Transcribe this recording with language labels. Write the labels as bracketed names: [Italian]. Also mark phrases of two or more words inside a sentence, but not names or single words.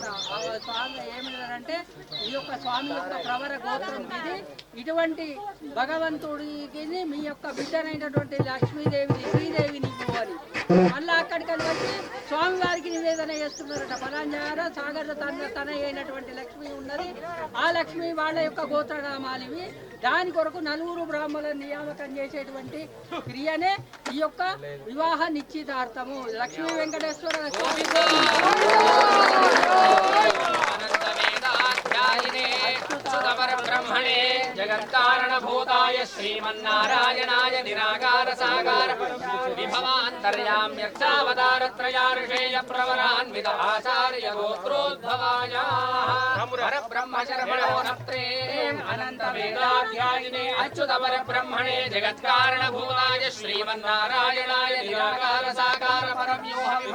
[Telugu] స్వామి ఏమిటంటే ఈ యొక్క స్వామి యొక్క ప్రవర గోత్రం ఇది, ఇటువంటి భగవంతుడికి మీ యొక్క బిడ్డనైనటువంటి లక్ష్మీదేవిని శ్రీదేవిని అని మళ్ళీ అక్కడికి వచ్చి స్వామివారికి నివేదన చేస్తున్నారట. ఫలాంజార సాగర్ తన అయినటువంటి లక్ష్మి ఉన్నది, ఆ లక్ష్మి వాళ్ళ యొక్క గోత్రనామాలు ఇవి. దాని కొరకు 4 బ్రాహ్మణులను నియామకం చేసేటువంటి క్రియనే ఈ యొక్క వివాహ నిశ్చితార్థము. లక్ష్మీ వెంకటేశ్వర స్వామి [Sanskrit] ब्रह्मणे जगत्कारणभूताय श्रीमन्नारायणाय निराकार साकार विभवान्तर्याम्यर्थावतारत्रयार्षेय प्रवरान्वित आचार्य गोत्रोद्भवाय परब्रह्मशरमणो नत्रे अनन्तवेदाध्यायिने अच्युत परब्रह्मणे जगत्कारणभूताय श्रीमन्नारायणाय निराकार साकार परव्यूह